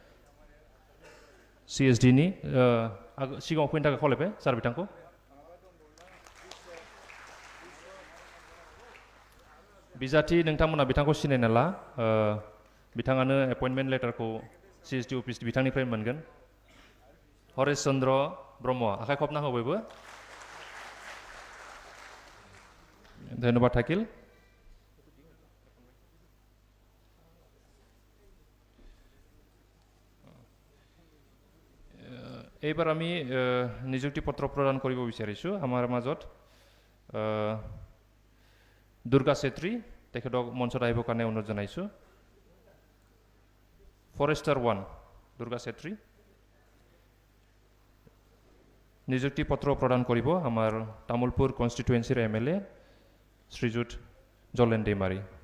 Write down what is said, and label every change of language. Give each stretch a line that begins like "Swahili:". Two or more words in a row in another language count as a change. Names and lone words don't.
Bodo: CSD नि सिगाङाव फैनो थाखाय खावलायबाय सार बिथांखौ बिजाथि नोंथांमोना बिथांखौ सिनायना ला बिथाङानो एपइन्टमेन्ट लेटारखौ CSD अफिस बिथांनिफ्राय मोनगोन हरेश चन्द्र ब्रह्म आखाइ खबना हो बयबो
Assamese: धन्यबाद থাকিল এইবাৰ আমি নিযুক্তি পত্ৰ প্ৰদান কৰিব বিচাৰিছো আমাৰ মাজত দুৰ্গা চেত্ৰী তেখেতক মঞ্চত আহিবৰ কাৰণে অনুৰোধ জনাইছো ফৰেষ্টাৰ 1 দুৰ্গা চেত্ৰী নিযুক্তি পত্ৰ প্ৰদান কৰিব আমাৰ তামুলপুৰ কনষ্টিটুৱেন্সিৰ MLA শ্ৰীযুত জলেন दैमारी